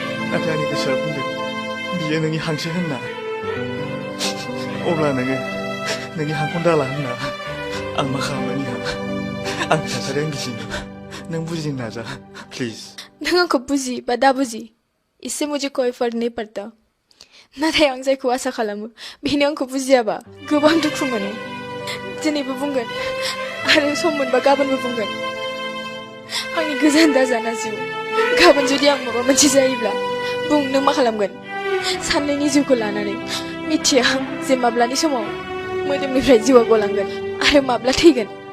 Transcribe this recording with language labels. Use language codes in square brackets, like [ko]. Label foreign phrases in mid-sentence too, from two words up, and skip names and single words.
[brx] नाथाय आंनि गोसोआ बुंदों, बियो नोंनि हांसो होनना। अब्ला नोङो नोंनि हांखौनो दाला होनना। आं मा खालामनायनि हा? आंनि थासारिया आं गिजिनो। नों बुजिनो नाजा, प्लिज। नों आंखौ बुजि बा दा बुजि, [hi] इससे मुझे कोई फर्क नहीं पड़ता। [brx] नाथाय आं जायखौ आसा खालामो, बेनो आंखौ बुजियाबा गोबां दुखु मोनो। दिनैबो बुंगोन, आरो सम मोनबा गाबोनबो बुंगोन। आंनि गोजान दाजाना जिउ, गाबोन जुदि आं माबा मोनसे जायोब्ला, बुं नों मा खालामगोन? साननैनि जिउखौ लानानै, मिथिया जे माब्लानि समाव मोदोमनिफ्राय जिउआ गलांगोन, आरो माब्ला थैगोन।